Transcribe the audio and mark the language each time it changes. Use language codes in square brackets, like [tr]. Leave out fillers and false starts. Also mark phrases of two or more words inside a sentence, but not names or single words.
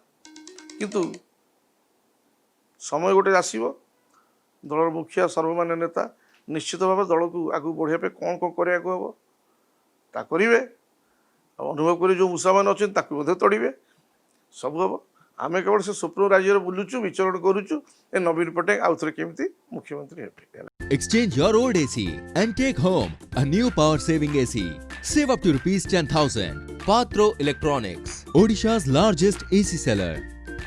[or] କିନ୍ତୁ ସମୟ ଗୋଟେ ଆସିବ, ଦଳର ମୁଖିଆ ସର୍ବମାନ୍ୟ ନେତା ନିଶ୍ଚିତ ଭାବେ ଦଳକୁ ଆଗକୁ ବଢ଼ିବା ପାଇଁ କ'ଣ କ'ଣ କରିବାକୁ ହେବ ତା କରିବେ। ଆଉ ଅନୁଭବ କରି ଯେଉଁ ମୂଷାମାନେ ଅଛନ୍ତି ତାକୁ ମଧ୍ୟ ତଡ଼ିବେ, ସବୁ ହେବ। ଆମେ କେବଳ ସେ ସ୍ୱପ୍ନ ରାଜ୍ୟରେ ବୁଲୁଛୁ, ବିଚରଣ କରୁଛୁ, ଏ ନବୀନ ପଟ୍ଟନାୟକ ଆଉଥରେ କେମିତି ମୁଖ୍ୟମନ୍ତ୍ରୀ ହେବେ। [en] Exchange your old AC and take home a new power saving AC. Save up to rupees 10,000. Patro Electronics, Odisha's largest AC seller.